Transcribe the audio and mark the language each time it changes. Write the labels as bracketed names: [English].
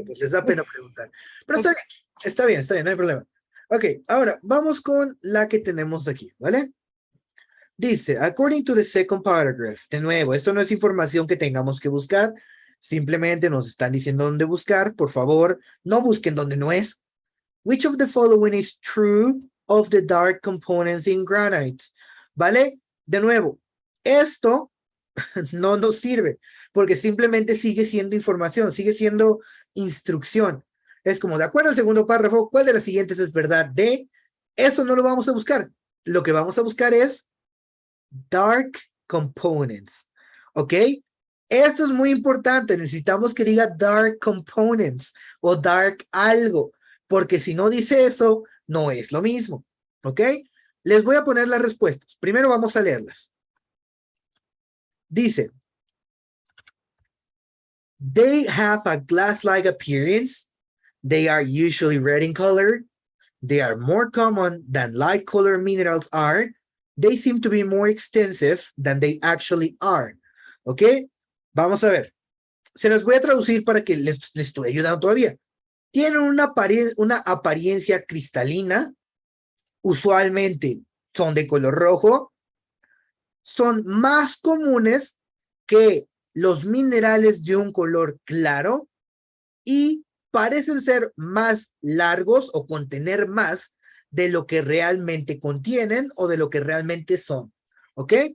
[Spanish] pues les da pena preguntar. Pero está bien, no hay problema. Ok, ahora vamos con la que tenemos aquí, ¿vale? Dice, according to the second paragraph, de nuevo, esto no es información que tengamos que buscar, simplemente nos están diciendo dónde buscar, por favor, no busquen donde no es. [English] Which of the following is true of the dark components in granite? [Spanish] ¿Vale? De nuevo, esto no nos sirve, porque simplemente sigue siendo información, sigue siendo instrucción. Es como, de acuerdo al segundo párrafo, ¿cuál de las siguientes es verdad? De eso no lo vamos a buscar. Lo que vamos a buscar es dark components. ¿Ok? Esto es muy importante. Necesitamos que diga dark components o dark algo, porque si no dice eso, no es lo mismo. ¿Ok? Les voy a poner las respuestas. Primero vamos a leerlas. [English] Dice, they have a glass-like appearance. They are usually red in color. They are more common than light color minerals are. They seem to be more extensive than they actually are. [Spanish] ¿Ok? Vamos a ver. Se los voy a traducir para que les estoy ayudando todavía. Tienen una apariencia cristalina. Usualmente son de color rojo. Son más comunes que los minerales de un color claro y parecen ser más largos o contener más de lo que realmente contienen o de lo que realmente son. ¿Ok?